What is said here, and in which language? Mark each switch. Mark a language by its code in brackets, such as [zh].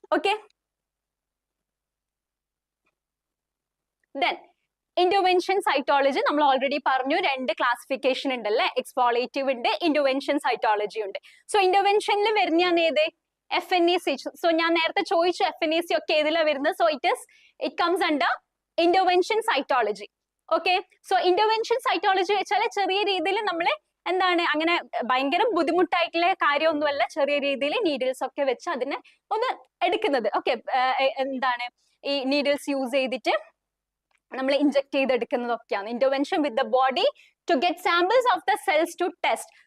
[ml] Okay, [en] then intervention cytology [ml] നമ്മൾ already പറഞ്ഞു, രണ്ട് ക്ലാസിഫിക്കേഷൻ ഉണ്ടല്ലേ, എക്സ്ഫോളിയേറ്റീവ് ഉണ്ട്, ഇന്റർവെൻഷൻ സൈറ്റോളജി ഉണ്ട്. സോ ഇന്റർവെൻഷനിൽ വരുന്നതാണ് ഏത്? FNAC. സോ ഞാൻ നേരത്തെ ചോദിച്ചു FNAC ഒക്കെ ഏതിലാണ് വരുന്നത്. [en] So it comes under intervention cytology. [ml] Okay, so intervention cytology വെച്ചാൽ ചെറിയ രീതിയിൽ നമ്മൾ എന്താണ് അങ്ങനെ ഭയങ്കര ബുദ്ധിമുട്ടായിട്ടുള്ള കാര്യമൊന്നുമല്ല, ചെറിയ രീതിയിൽ നീഡിൽസ് ഒക്കെ വെച്ച് അതിനെ ഒന്ന് എടുക്കുന്നത്. ഓക്കെ, എന്താണ് ഈ നീഡിൽസ് യൂസ് ചെയ്തിട്ട് നമ്മൾ inject ചെയ്തെടുക്കുന്നതൊക്കെയാണ് [en] Intervention with the body to get samples of the cells to test.